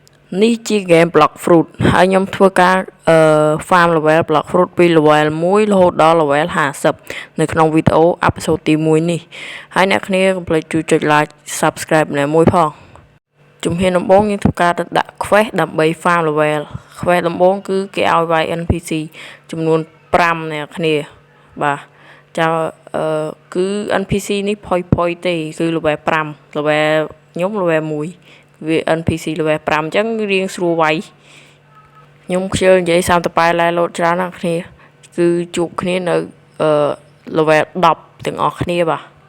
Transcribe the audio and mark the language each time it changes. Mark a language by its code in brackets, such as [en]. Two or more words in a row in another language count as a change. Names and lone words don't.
[km] នេះជា [en] game block fruit [km] ហើយខ្ញុំធ្វើការ [en] farm level block fruit [km] ពី level 1 រហូតដល់ level 50នៅក្នុងវីដេអូ episode ទី1នេះហើយអ្នកគ្នាកុំភ្លេចជួយ ចុច [en] like subscribe [km] ម្នាក់មួយផងជំហានដំបូងយើងធ្វើការទៅដាក់ quest ដើម្បី [en] farm level quest [km] ដំបូងគឺគេឲ្យវាយ NPC ចំនួន5អ្នកគ្នាបាទចាំគឺ NPC នេះផុយទេគឺ level 5 level ខ្ញុំ level 1វា NPC level 5អញ្ចឹងរៀងស្រួលវាយខ្ញុំខ្ជិលនិយាយសាមតប៉ែឡែលោតច្រើនណាស់គ្នាគឺជួបគ្នានៅlevel 10ទាំងអស់គ្នាបាទ